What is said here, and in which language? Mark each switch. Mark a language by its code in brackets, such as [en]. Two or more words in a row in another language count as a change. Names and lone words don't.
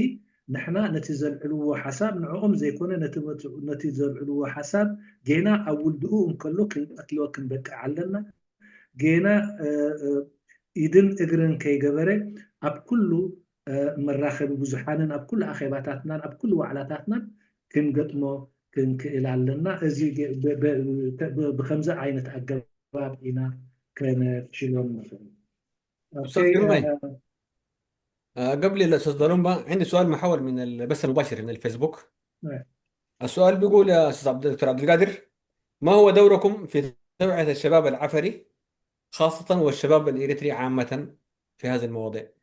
[ti] ንሕና ነቲ ዘልዕልዎ ሓሳብ ንዕኦም ዘይኮነ ነቲ ዘልዕልዎ ሓሳብ ጌና ኣብ ውልድኡ እንከሎ ክንቀትልዎ ክንበቅዕ ኣለና ጌና ኢድን እግርን ከይገበረ ኣብ ኩሉ መራኸቢ ብዙሓንን ኣብ ኩሉ ኣኼባታትናን ኣብ ኩሉ ዋዕላታትናን ክንገጥሞ ክንክእል ኣለና እዚ ብከምዚ ዓይነት ኣገባብ ኢና ከነፍሽሎም ንኽእል [ar] قبل الاستاذ ضلومبا عندي سؤال محول من البث المباشر من الفيسبوك. السؤال بيقول يا استاذ دكتور عبد القادر ما هو دوركم في توعية الشباب العفري خاصة والشباب الإريتري عامة في هذه المواضيع؟